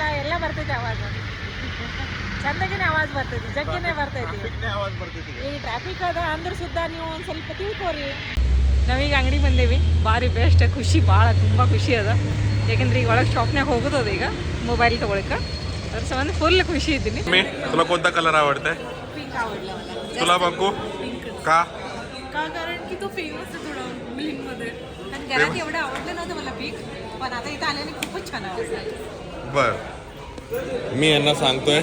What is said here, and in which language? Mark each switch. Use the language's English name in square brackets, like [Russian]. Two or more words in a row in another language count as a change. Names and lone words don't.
[Kannada] ಎಲ್ಲ ಬರ್ತೈತಿ ಆವಾಜ್, ಚಂದಾಗಿನೇ ಆವಾಜ್ ಬರ್ತೈತಿ, ಜಗ್ಗಿನೇ ಬರ್ತೈತಿ. ಈಗ ಟ್ರಾಫಿಕ್ ಅದ ಅಂದ್ರೆ ಸುದ್ದ ನೀವು ಒಂದು ಸ್ವಲ್ಪ ತಿಳ್ಕೊರಿ. ನಾವೀಗ ಅಂಗಡಿ ಬಂದೇವಿ. ಭಾರಿ ಬೆಸ್ಟ್, ಖುಷಿ ಭಾಳ ತುಂಬ ಖುಷಿ ಅದ. ಯಾಕಂದ್ರೆ ಈಗ ಒಳಗೆ ಶಾಪ್ನಾಗ ಹೋಗೋದದ ಈಗ ಮೊಬೈಲ್ ತೊಗೊಳಕ್ಕೆ. ಅದ್ರ ಸಂಬಂಧ फुल खुशी इದ್ದೀನಿ. [Marathi] तुला कोणता कलर आवडते? पिंक आवडला मला. तुला बघू का? का कारण की तो फेमस आहे थोडा ब्लिंक मध्ये. आणि घरात एवढं आवडलं नव्हतं मला पिंक, पण आता इथं आल्याने खूपच छान आवडलं. बर मी यांना सांगतोय